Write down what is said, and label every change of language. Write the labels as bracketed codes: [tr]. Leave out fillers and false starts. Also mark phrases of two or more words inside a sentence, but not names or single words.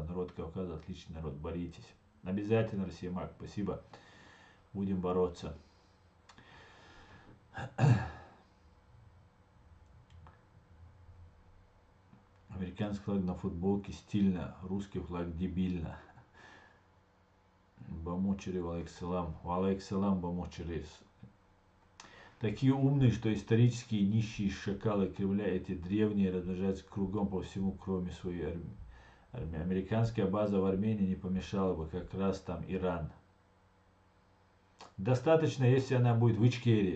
[ru] Народ Кавказа отличный народ, боритесь. Обязательно, Россия Мак, спасибо. Будем бороться. Американский флаг на футболке стильно, русский флаг дебильно. Бамучери, валейксалам. Валейксалам, Бамучери. Такие умные, что исторические нищие шакалы Кремля, эти древние, размножаются кругом по всему, кроме своей армии. Американская база в Армении не помешала бы, как раз там Иран. Достаточно, если она будет в Ичкерии.